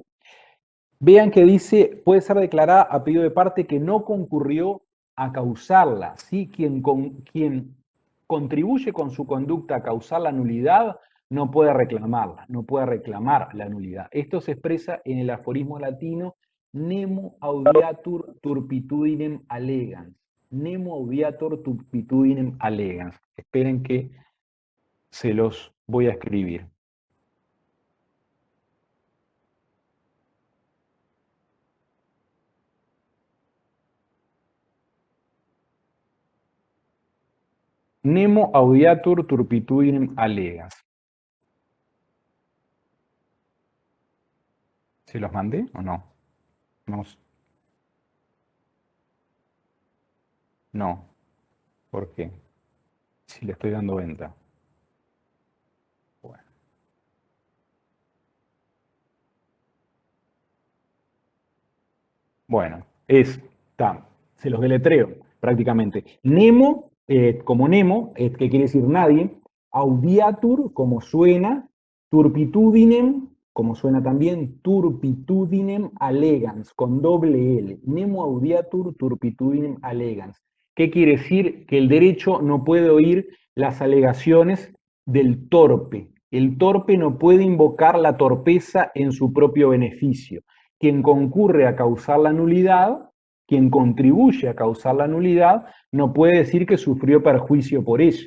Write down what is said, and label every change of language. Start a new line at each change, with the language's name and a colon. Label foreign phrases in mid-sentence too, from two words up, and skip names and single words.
Spanish: Vean que dice, puede ser declarada a pedido de parte que no concurrió a causarla. ¿Sí? Quien contribuye con su conducta a causar la nulidad no puede reclamarla, no puede reclamar la nulidad. Esto se expresa en el aforismo latino
Latin: nemo audiatur turpitudinem allegans. Nemo audiatur turpitudinem allegans.
Spanish: Esperen que se los voy a escribir.
Latin: Nemo audiatur turpitudinem allegans.
Spanish: ¿Se los mandé o no? No. ¿Por qué? Si le estoy dando venta. Bueno, se los deletreo prácticamente. Nemo, como Nemo, que quiere decir nadie. Audiatur, como suena. Turpitudinem, como suena también,
Latin: turpitudinem allegans,
Spanish: con doble L.
Latin: Nemo audiatur turpitudinem allegans.
Spanish: ¿Qué quiere decir? Que el derecho no puede oír las alegaciones del torpe. El torpe no puede invocar la torpeza en su propio beneficio. Quien concurre a causar la nulidad, quien contribuye a causar la nulidad, no puede decir que sufrió perjuicio por ella.